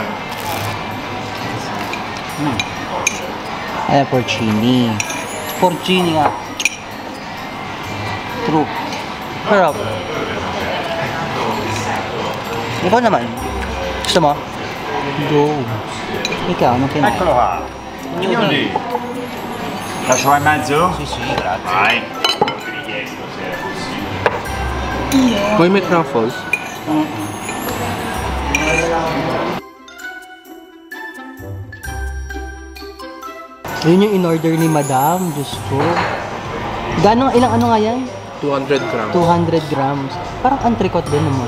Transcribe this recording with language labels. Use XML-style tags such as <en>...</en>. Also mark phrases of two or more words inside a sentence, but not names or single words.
<tl>Ay, porcini. Porcini nga. True. Sarap. Ikaw naman. Gusto mo? Go. Ikaw, anong kinain?</tl> <it>Eccola qua. Lascio in mezzo? Sì, sì, grazie. Vai. Richiesto se era possibile.</it> <tl>May truffles. Yun yung in-order ni Madam. Diyos ko. Ilang ano nga yan?</tl> <en>200 grams. 200 grams.</en> <tl>Parang entrecote din naman.</tl>